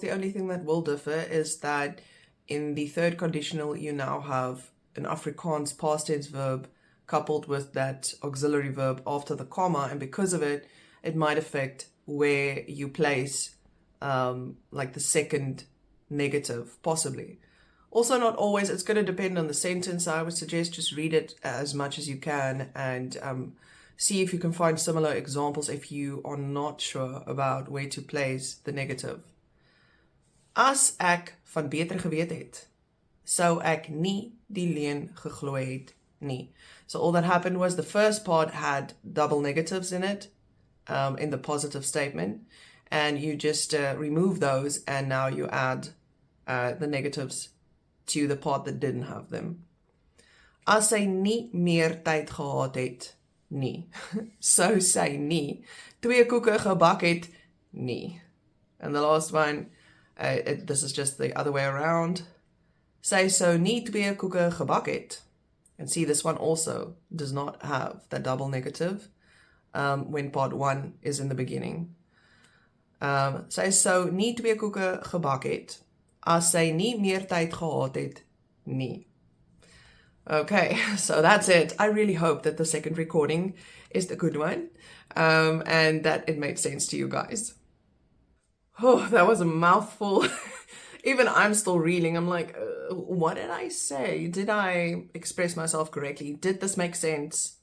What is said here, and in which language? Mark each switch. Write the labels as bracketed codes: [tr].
[en] The only thing that will differ is that in the third conditional, you now have an Afrikaans past tense verb coupled with that auxiliary verb after the comma, and because of it, it might affect where you place like the second negative, possibly. Also, not always. It's going to depend on the sentence. I would suggest just read it as much as you can and see if you can find similar examples if you are not sure about where to place the negative. [af] As ek van beter geweet het, sou ek nie die leuen geglo het nie. [en] So all that happened was the first part had double negatives in it, in the positive statement, and you just remove those, and now you add the negatives to the part that didn't have them. [af] As sy nie meer tyd gehad het nie, sou sy nie 2 koeke gebak het nie. [en] And the last one, this is just the other way around. [af] Sy sou nie 2 koeke gebak het. [en] And see, this one also does not have that double negative when part 1 is in the beginning. [af] Sy sou nie 2 koeke gebak het as sy nie meer tyd gehad het nie. [en] Okay, so that's it. I really hope that the second recording is the good one and that it made sense to you guys. Oh, that was a mouthful. Even I'm still reeling. I'm like, what did I say? Did I express myself correctly? Did this make sense?